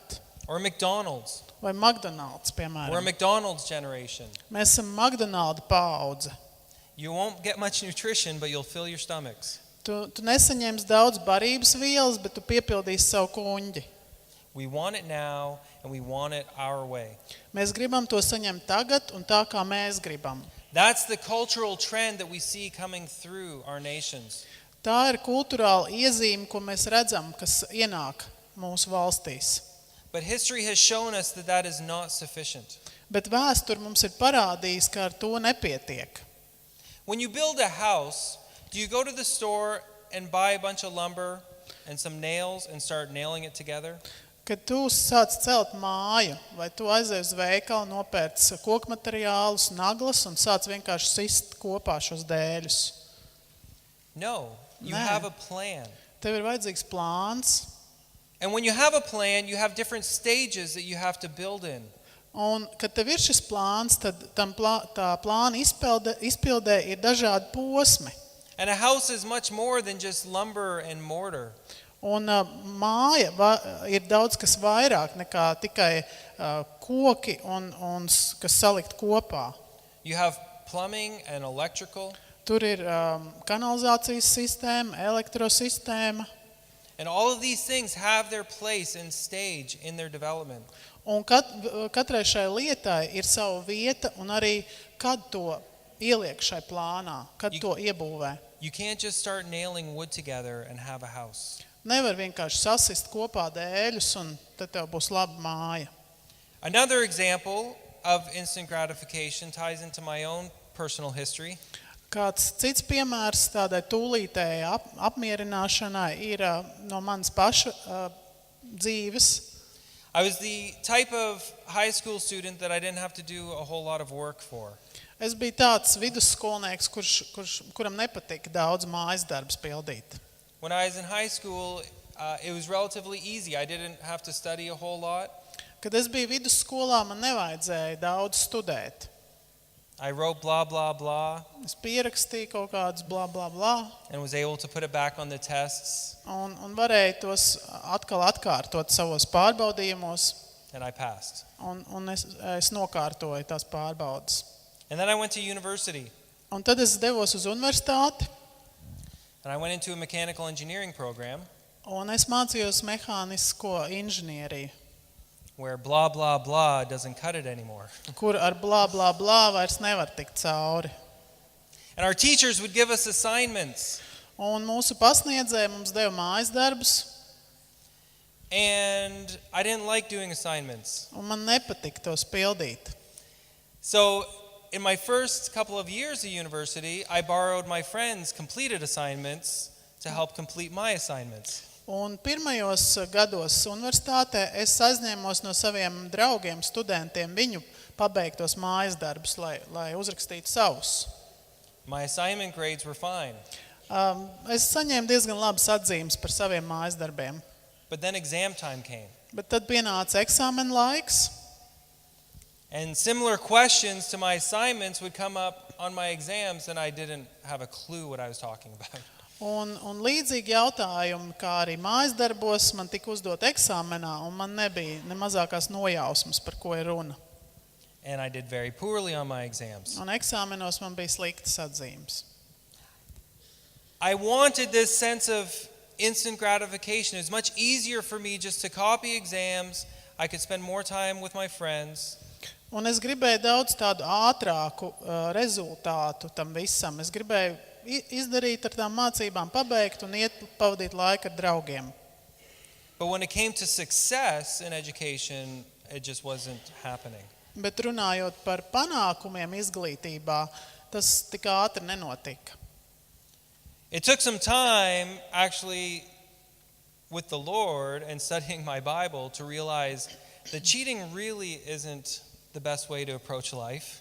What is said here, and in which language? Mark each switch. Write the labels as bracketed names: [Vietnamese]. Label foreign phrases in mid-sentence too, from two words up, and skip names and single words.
[English] Or McDonald's. [Latvian] Vai McDonald's, [English] We're a [Latvian] piemēram. [English] McDonald's generation. [Latvian] Mēs esam McDonald's paudze. [English] You won't get much nutrition, but you'll fill your stomachs. [Latvian] Tu nesaņemsi daudz barības vielas, bet tu piepildīsi savu kuņģi. [English] We want it now, and we want it our way. [Latvian] Mēs gribam to saņemt tagad un tā, kā mēs gribam. [English] That's the cultural trend that we see coming through our nations. [Latvian] Tā ir kulturāla iezīme, ko mēs redzam, kas ienāk mūsu valstīs. [English] But history has shown us that that is not sufficient. [Latvian] Bet vēsture mums ir parādījis, ka ar to nepietiek. [English] When you build a house, do you go to the store and buy a bunch of lumber and some nails and start nailing it together? [Latvian] Kad tu sāc celt māju, vai tu aizej uz veikalu, nopērc koku materiālus, naglas un sāc vienkārši sist kopā šos dēļus? [English] No, you [Latvian] Nē. [English] have a plan. [Latvian] Tev ir vajadzīgs plāns. [English] And when you have a plan, you have different stages that you have to build in. [Latvian] Un, kad tev ir šis plāns, tad tā plāna izpildē ir dažādi posmi. [English] And a house is much more than just lumber and mortar. [Latvian] Un māja ir daudz kas vairāk nekā tikai koki un kas salikt kopā. [English] You have plumbing and electrical. [Latvian] Tur ir kanalizācijas sistēma, elektrosistēma. [English] And all of these things have their place and stage in their development. [Latvian] Un katrai šai lietai ir sava vieta un arī kad to ieliek šai plānā, kad to iebūvē. [English] You can't just start nailing wood together and have a house. [Latvian] Nevar vienkārši sasist kopā dēļus un tad tev būs laba māja. [English] Another example of instant gratification ties into my own personal history. [Latvian] Kāds cits piemērs tādai tūlītēji apmierināšanai ir no manas paša dzīves. [English] I was the type of high school student that I didn't have to do a whole lot of work for. [Latvian] Es biju tāds vidusskolnieks, kuram nepatika daudz mājas darbus pildīt. [English] When I was in high school, it was relatively easy. I didn't have to study a whole lot. [Latvian] Kad es biju vidusskolā, man nevajadzēja daudz studēt. [English] I wrote blah, blah, blah, [Latvian] Es pierakstīju kaut kādus bla, bla, bla, [English] and was able to put it back on the tests, [Latvian] un varēju tos atkal atkārtot savos pārbaudījumos, [English] and I passed. [Latvian] un es nokārtoju tās pārbaudas. [English] And then I went to university, [Latvian] Un tad es devos uz universitāti, [English] and I went into a mechanical engineering program [Latvian] un es mācījos mehānisko inženieriju, [English] where blah, blah, blah doesn't cut it anymore. [Latvian] kur ar blā, blā, blā vairs nevar tikt cauri. [English] And our teachers would give us assignments, [Latvian] Un mūsu pasniedzēji mums deva mājas darbus, [English] and I didn't like doing assignments. [Latvian] un man nepatika tos pildīt. [English] So in my first couple of years of university, I borrowed my friends' completed assignments to help complete my assignments. [Latvian] Un pirmajos gados universitātē es aizņēmos no saviem draugiem, studentiem, viņu pabeigtos mājas darbus, lai uzrakstītu savus. [English] My assignment grades were fine, [Latvian] Es saņēmu diezgan labas atzīmes par saviem mājas darbiem, [English] but then exam time came. [Latvian] bet tad pienāca eksāmena laiks, [English] And similar questions to my assignments would come up on my exams, then I didn't have a clue what I was talking about. [Latvian] Un līdzīgi jautājumi, kā arī mājas darbos, man tika uzdot eksāmenā, un man nebija ne mazākās nojausmas, par ko ir runa. [English] And I did very poorly on my exams. [Latvian] Un eksāmenos man bija sliktas atzīmes. [English] I wanted this sense of instant gratification. It was much easier for me just to copy exams. I could spend more time with my friends. [Latvian] Un es gribēju daudz tādu ātrāku rezultātu tam visam. Es gribēju izdarīt ar tām mācībām, pabeigt un iet pavadīt laiku ar draugiem. [English] But when it came to success in education, it just wasn't happening. [Latvian] Bet runājot par panākumiem izglītībā, tas tik ātri nenotika. [English] It took some time, actually, with the Lord and studying my Bible to realize that cheating really isn't the best way to approach life.